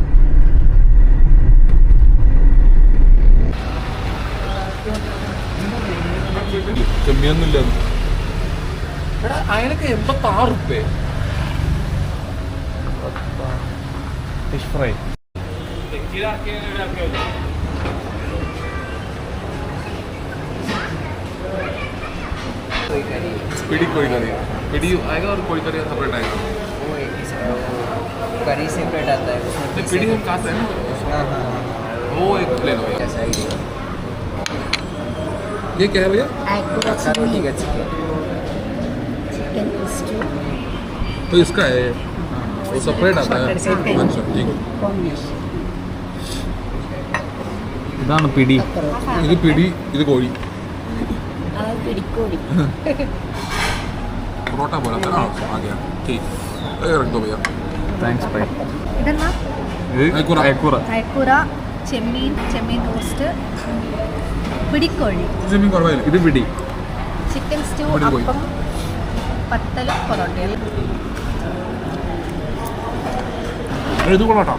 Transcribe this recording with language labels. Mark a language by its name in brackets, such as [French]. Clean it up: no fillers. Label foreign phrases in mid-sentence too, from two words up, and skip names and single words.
[Malayalam] ചെമ്മിയൊന്നുമില്ല അതിനൊക്കെ 86 റുപ്യ. [English] fish fry [Malayalam] പിടി കോഴിക്കറി. [Hindi] पिड़ी आएगा और कोई करी सेपरेट आएगा. वो एक ही करी सेपरेट आता है. नहीं पिड़ी हम काट रहे हैं ना. वो एक ले लो. कैसा है ये क्या है भैया? रोटी का [English] chicken stew. [Hindi] तो इसका है वो सेपरेट आता है. अच्छा ठीक है. [Malayalam] ഇതാണ് പിടി. ഇത് പിടി, ഇത് കോഴി. पिड़कोड़ी [Hindi] परोठा बोला था ना, आ गया. ठीक रख दो भैया. [English] thanks bye. [Malayalam] ഇതെന്നാ? അയക്കൂറ. അയക്കൂറ, ചെമ്മീൻ റോസ്റ്റ്, പിടിക്കോഴി, ചെമ്മീൻ കുറവായില്ല. ഇത് പിടി. [English] chicken stew, [Malayalam] പിടിക്കോഴി. അപ്പം, പത്തല്, പൊറോട്ടയിൽ. ഇത് കൊള്ളാട്ടോ.